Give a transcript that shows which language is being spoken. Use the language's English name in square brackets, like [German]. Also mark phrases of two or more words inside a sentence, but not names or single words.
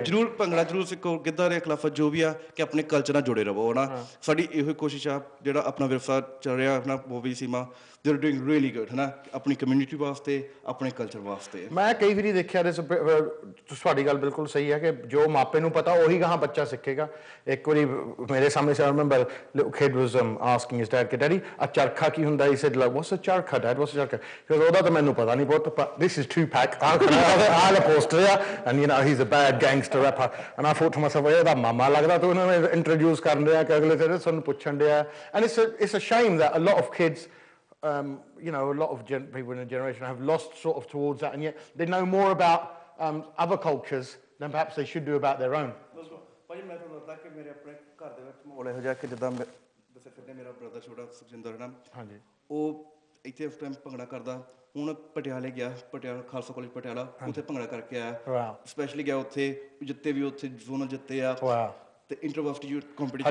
[Punjabi] ਜ਼ਰੂਰ ਭੰਗੜਾ ਜ਼ਰੂਰ ਸਿੱਖੋ, ਗਿੱਧਾ ਦੇ ਖਿਲਾਫ ਜੋ ਵੀ ਆ ਕਿ ਆਪਣੇ ਕਲਚਰ ਨਾਲ ਜੁੜੇ ਰਹੋ, ਹੈ ਨਾ। ਸਾਡੀ ਇਹੋ ਕੋਸ਼ਿਸ਼ ਆ, ਜਿਹੜਾ ਆਪਣਾ ਵਿਰਸਾ ਚੱਲ ਰਿਹਾ ਆਪਣਾ ਬੋਬੀ ਸੀਮਾ, [English] they are doing really good, [Punjabi] ਹੈ ਨਾ, ਆਪਣੀ ਕਮਿਊਨਿਟੀ ਵਾਸਤੇ, ਆਪਣੇ ਕਲਚਰ ਵਾਸਤੇ। ਮੈਂ ਕਈ ਵਾਰੀ ਦੇਖਿਆ ਤੁਹਾਡੀ ਗੱਲ ਬਿਲਕੁਲ ਸਹੀ ਹੈ ਕਿ ਜੋ ਮਾਪੇ ਨੂੰ ਪਤਾ ਉਹੀ ਗਾਹਾਂ ਬੱਚਾ ਸਿੱਖੇਗਾ। ਇੱਕ ਵਾਰੀ ਮੇਰੇ ਸਾਹਮਣੇ [English] I remember little kid was asking his dad, Daddy, a [Punjabi] ਚਰਖਾ ਕੀ ਹੁੰਦਾ? [English] He said, like, what's a ਚਰਖਾ, Dad? What's a ਚਰਖਾ? He goes, [Punjabi] ਉਹਦਾ ਤਾਂ ਮੈਨੂੰ ਪਤਾ ਨਹੀਂ ਬਹੁਤ, [English] but this is Tupac. I'll poster ya, and you know he's a bad gangster rapper. And I thought to myself, [Punjabi] ਇਹਦਾ ਮਾਮਾ ਲੱਗਦਾ ਤੂੰ ਉਹਨਾਂ ਨੂੰ ਇੰਟਰੋਡਿਊਸ ਕਰਨ ਡਿਆ ਕਿ ਅਗਲੇ ਦਿਨ ਸਾਨੂੰ ਪੁੱਛਣ ਡਿਆ। [English] And it's a shame that a lot of kids you know, a lot of people in a generation have lost sort of towards that, and yet they know more about other cultures than perhaps they should do about their own. [Punjabi] ਭਾਜੀ ਮੈਂ ਤੁਹਾਨੂੰ ਲੱਗਦਾ ਕਿ ਮੇਰੇ ਆਪਣੇ ਘਰ ਦੇ ਵਿੱਚ ਮਾਹੌਲ ਇਹੋ ਜਿਹਾ ਕਿ ਜਿੱਦਾਂ ਦੱਸੇ ਫਿਰਦੇ, ਮੇਰਾ ਬ੍ਰਦਰ ਛੋਟਾ ਸੁਖਜਿੰਦਰ ਹੈ ਨਾ, ਹਾਂਜੀ, ਉਹ ਇੱਥੇ ਉਸ ਟਾਈਮ ਭੰਗੜਾ ਕਰਦਾ। ਹੁਣ ਪਟਿਆਲੇ ਗਿਆ, ਪਟਿਆਲਾ ਖਾਲਸਾ ਕਾਲਜ ਪਟਿਆਲਾ, ਉੱਥੇ ਭੰਗੜਾ ਕਰਕੇ ਆਇਆ, ਸਪੈਸ਼ਲੀ ਗਿਆ ਉੱਥੇ, ਜਿੱਤੇ ਵੀ ਉੱਥੇ ਜ਼ੋਨਲ ਜਿੱਤੇ ਆ, ਤੇ ਇੰਟਰਵਰਸਿਟੀ ਕੰਪੀਟੀਸ਼ਨ।